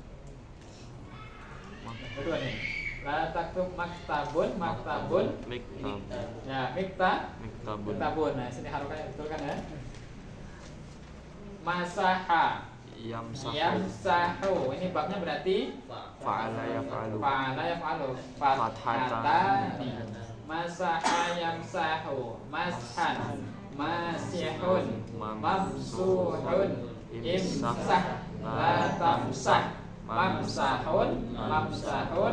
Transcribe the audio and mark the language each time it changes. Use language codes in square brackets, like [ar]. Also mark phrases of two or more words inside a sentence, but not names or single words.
[id] Kedua nih, [ar] لا تكتب مكتب مكتب, Miktab. ya Miktabun. miktabun. [id] Nah sini harokannya betul kan ya? [ar] Masaha, Yamsahu. [id] yamsahu. Ini babnya berarti [ar] فعل يفعل. فعل يفعل فتحتان مسح يمسح مسحا. ماسح ممسوح. امسح لا تمسح. ممسح ممسح.